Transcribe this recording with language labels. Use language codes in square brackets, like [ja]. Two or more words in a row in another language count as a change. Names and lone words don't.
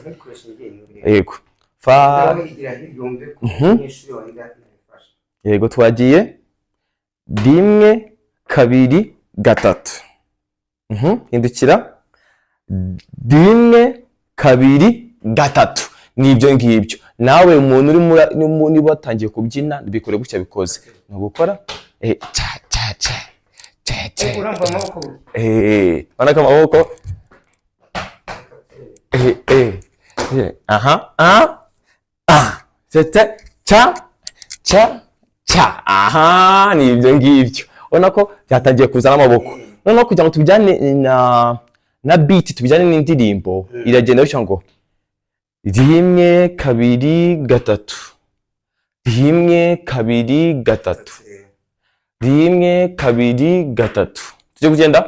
[rw] Yego yego twagiye 1 2 3 hindukira 1 2 3. Nibyo ngibyo nawe umuntu uri niba watangiye kubyina bikore gutya bikoze no gukora cha cha cha cha cha uramba amaboko banaka amaboko aha cha cha cha cha. aha nibyo ngibyo ubona ko byatangiye kuzana amaboko noneho kugira ngo tubijyane na beat tubijyane n'indirimbo iragenda bityo ngo 1 2 3 1 2 3 1 2 3.